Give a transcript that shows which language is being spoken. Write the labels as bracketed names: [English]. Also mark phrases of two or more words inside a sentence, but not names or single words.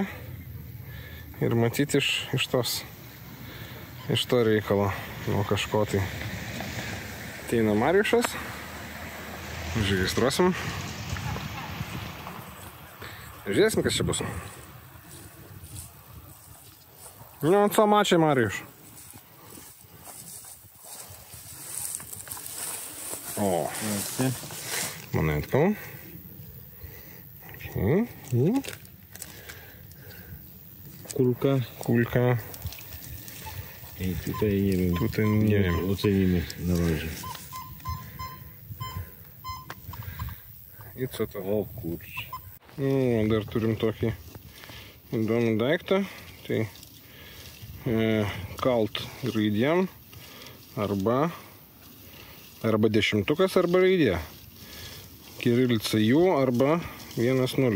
[Lithuanian] Ir matyti iš to reikalo nuo kažko tai. Ateina Mariušas. Užregistruosim. Žiūrėsim, kas čia bus. Nu, [Polish] co macie, Mariusz? O, monetką. Kulka. I tutaj nie wiem. Ocenimy na razie. I co to? O kurczę. [Lithuanian] Dar turim tokį įdomų daiktą. Tai kalt raidėm arba dešimtukas arba raidė. Kirilica jų arba 1-0.